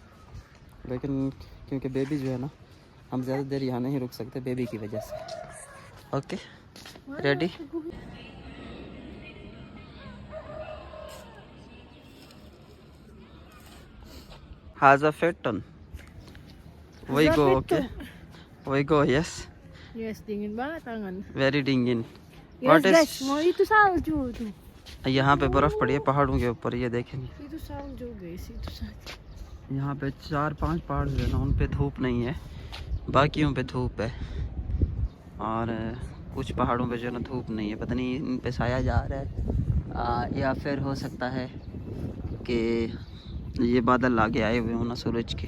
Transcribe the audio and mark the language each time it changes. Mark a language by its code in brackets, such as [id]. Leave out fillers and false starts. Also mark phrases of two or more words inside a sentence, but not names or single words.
[hi] लेकिन क्योंकि बेबी जो है ना, हम ज़्यादा देर यहाँ नहीं रुक सकते बेबी की वजह से। [en] okay ready? Hasa Fetton. We go, okay? We go, yes. Yes, [id] dingin banget tangan. [en] Very dingin. Yes What guys, is? [id] mau itu salju tuh. [hi] यहाँ पे बर्फ पड़ी है पहाड़ों के ऊपर, ये देखेंगे। [id] Itu salju guys, itu salju. [hi] यहाँ पे 4-5 पहाड़ जो है ना, उन पे धूप नहीं है, बाकियों पे धूप है, और कुछ पहाड़ों पे जो है ना धूप नहीं है। पता नहीं इन पे साया जा रहा है, या फिर हो सकता है कि ये बादल आगे आए हुए हो ना सूरज के।